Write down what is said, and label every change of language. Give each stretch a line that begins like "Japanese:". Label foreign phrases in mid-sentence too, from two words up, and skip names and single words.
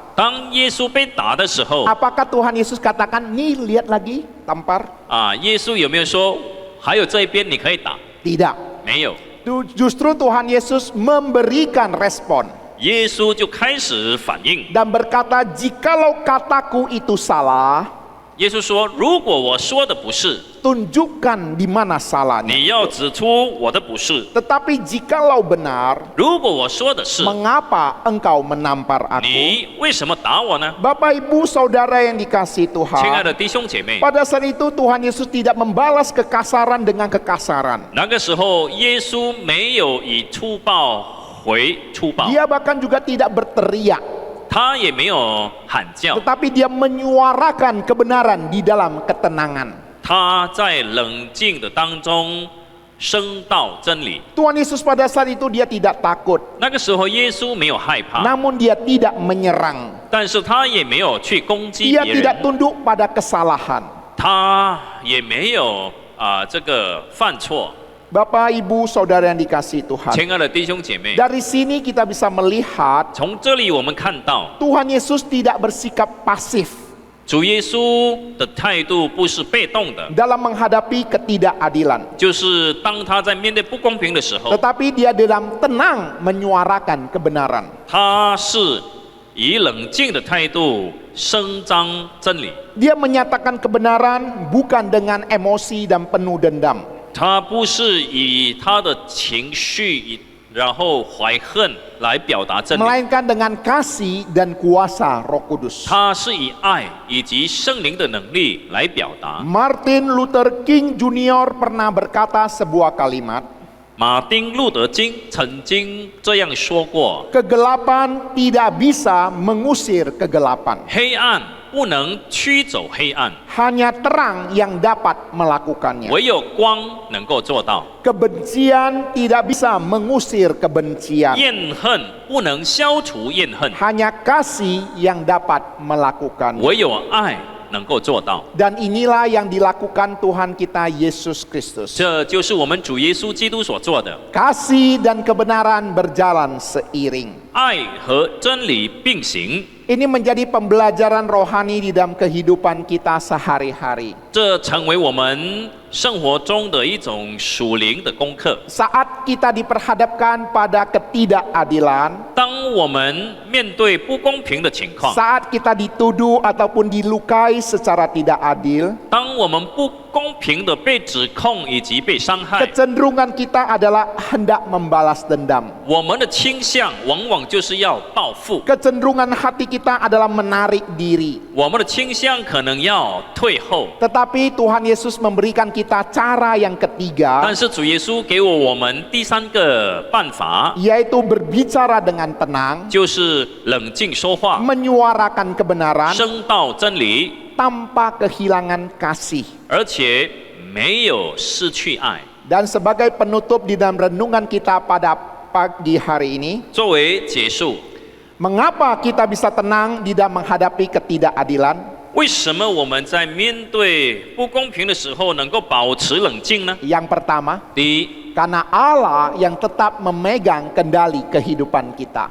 Chinese: 当耶稣被打的时候，
Indonesian: apakah Tuhan Yesus katakan, nih lihat lagi tampar?
Chinese: 耶稣有没有说还有这一边你可以打？
Indonesian: Tidak.
Chinese: 没有，
Indonesian: Justru Tuhan Yesus memberikan respon
Chinese: 耶稣就开始反应。
Indonesian: dan berkata, jikalau kataku itu salah,
Chinese: 耶稣说：“如果我说的不是，
Indonesian: tunjukkan di mana salahnya.
Chinese: 你要指出我的不是；
Indonesian: Tetapi jikalau benar,
Chinese: 如果我说的是，
Indonesian: mengapa engkau menampar aku?
Chinese: 你为什么打我呢？”
Indonesian: Bapak, Ibu, Saudara yang dikasihi
Chinese: 亲爱
Indonesian: Tuhan,
Chinese: 的弟兄姐妹，
Indonesian: pada saat itu Tuhan Yesus tidak membalas kekasaran dengan kekasaran.
Chinese: 那个时候耶稣没有以粗暴回粗暴，
Indonesian: Dia bahkan juga tidak berteriak,
Chinese: 他也没有喊叫，
Indonesian: tetapi dia menyuarakan kebenaran di dalam ketenangan.
Chinese: 他在冷静的当中升到真理。
Indonesian: Tuhan Yesus pada saat itu dia tidak takut,
Chinese: 那个时候耶稣没有害怕，
Indonesian: namun dia tidak menyerang.
Chinese: 但是他也没有去攻击
Indonesian: Dia
Chinese: 别
Indonesian: tidak
Chinese: 人，
Indonesian: tunduk pada kesalahan.
Chinese: 他也没有这个犯错。
Indonesian: Bapak, Ibu, Saudara yang dikasihi Tuhan,
Chinese: 亲爱的弟兄姐妹，
Indonesian: dari sini kita bisa melihat
Chinese: 从这里我们看到，
Indonesian: Tuhan Yesus tidak bersikap pasif
Chinese: 主耶稣的态度不是被动的，
Indonesian: dalam menghadapi ketidakadilan,
Chinese: 就是当他在面对不公平的时候，
Indonesian: tetapi dia dalam tenang menyuarakan kebenaran.
Chinese: 他是以冷静的态度声张真理。
Indonesian: Dia menyatakan kebenaran bukan dengan emosi dan penuh dendam,
Chinese: 他不是以他的情绪，然后怀恨来表达真理，
Indonesian: melainkan dengan kasih dan kuasa Roh Kudus.
Chinese: 他是以爱以及圣灵的能力来表达。
Indonesian: Martin Luther King Jr. pernah berkata sebuah kalimat,
Chinese: 马丁路德金曾经这样说过：
Indonesian: kegelapan tidak bisa mengusir kegelapan.
Chinese: 黑暗不能驱走黑暗，
Indonesian: Hanya terang yang dapat melakukannya.
Chinese: 唯有光能够做到。
Indonesian: Kebencian tidak bisa mengusir kebencian.
Chinese: 怨恨不能消除怨恨，
Indonesian: Hanya kasih yang dapat melakukannya.
Chinese: 唯有爱能够做到。
Indonesian: Dan inilah yang dilakukan Tuhan kita Yesus Kristus.
Chinese: 这就是我们主耶稣基督所做的，
Indonesian: Kasih dan kebenaran berjalan seiring.
Chinese: 爱和真理并行。
Indonesian: Ini menjadi pembelajaran rohani di dalam kehidupan kita sehari-hari.
Chinese: 这成为我们生活中的一种属灵的功课。
Indonesian: Saat kita diperhadapkan pada ketidakadilan,
Chinese: 当我们面对不公平的情况，
Indonesian: saat kita dituduh ataupun dilukai secara tidak adil,
Chinese: 当我们不公平的被指控以及被伤害，
Indonesian: kecenderungan kita adalah hendak membalas dendam.
Chinese: 我们的倾向往往就是要报复，
Indonesian: Kecenderungan hati kita adalah menarik diri.
Chinese: 我们的倾向可能要退后。
Indonesian: Tetapi Tuhan Yesus memberikan kita cara yang ketiga,
Chinese: 但是主耶稣给我们第三个办法，
Indonesian: yaitu berbicara dengan tenang,
Chinese: 就是冷静说话，
Indonesian: menyuarakan kebenaran
Chinese: 声道真理，
Indonesian: tanpa kehilangan kasih.
Chinese: 而且没有失去爱。
Indonesian: Dan sebagai penutup di dalam renungan kita pada pagi hari ini,
Chinese: 作为结束，
Indonesian: mengapa kita bisa tenang di dalam menghadapi ketidakadilan?
Chinese: 为什么我们在面对不公平的时候能够保持冷静呢？
Indonesian: Yang pertama,
Chinese: 第一，
Indonesian: karena Allah yang tetap memegang kendali kehidupan kita.